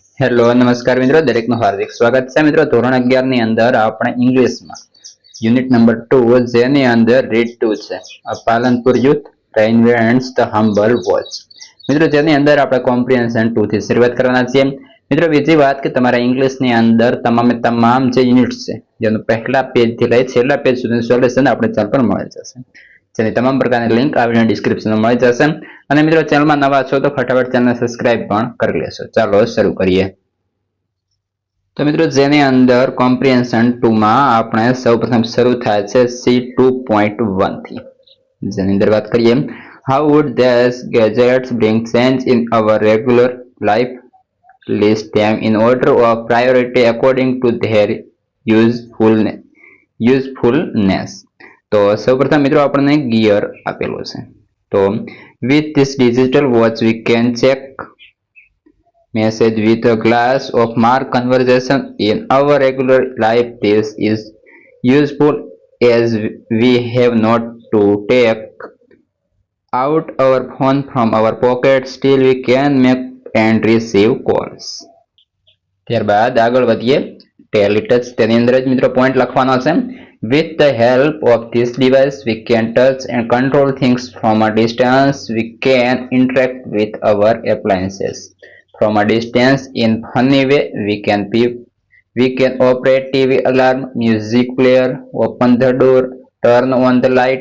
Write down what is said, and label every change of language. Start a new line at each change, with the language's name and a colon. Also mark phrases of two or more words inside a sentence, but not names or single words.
Gujarati: હેલો નમસ્કાર મિત્રો, દરેકનું હાર્દિક સ્વાગત છે મિત્રો. ધોરણ 11 ની અંદર આપણે ઇંગ્લિશમાં
English: unit number
Gujarati: 2 જેની અંદર રીડ 2 છે, પાલનપુર યુથ
English: reinvents the humble voice.
Gujarati: મિત્રો જેની અંદર આપણે કોમ્પ્રિહેન્શન 2 થી શરૂઆત કરવાના છીએ. મિત્રો બીજી વાત કે તમારા ઇંગ્લિશની અંદર તમામ જે યુનિટ્સ છે જેનું પહેલા પેજ થી લઈ છેલ્લા પેજ સુધીનું સોલ્યુશન આપણે ચેનલ પર મળી જશે, જેની તમામ પ્રકારની લિંક આ વિડિયો ડિસ્ક્રિપ્શનમાં મળી જશે. અને મિત્રો ચેનલમાં નવા છો તો ફટાફટ ચેનલને સબસ્ક્રાઇબ પણ કરી લેશો. ચાલો શરૂ કરીએ. તો મિત્રો જેની અંદર કોમ્પ્રિહેન્શન 2 માં આપણે સૌપ્રથમ શરૂ થાય છે C2.1 થી, જેની અંદર વાત કરીએ
English: how would these gadgets bring change in our regular life? List them in order of priority according to their usefulness.
Gujarati: તો સૌપ્રથમ મિત્રો આપણને ગિયર આપેલો છે.
English: તો with this digital watch we can check message with a glass of mark conversation in our regular life. This is useful as we have not to take out our phone from our pocket. Still we can make and receive calls.
Gujarati: ત્યારબાદ આગળ વધીએ ટેલિટચ, તેની અંદર જ મિત્રો પોઈન્ટ લખવાનો છે.
English: With the help of this device we can touch and control things from a distance. We can interact with our appliances from a distance in funny way. We can operate TV alarm, music player, open the door, turn on the light.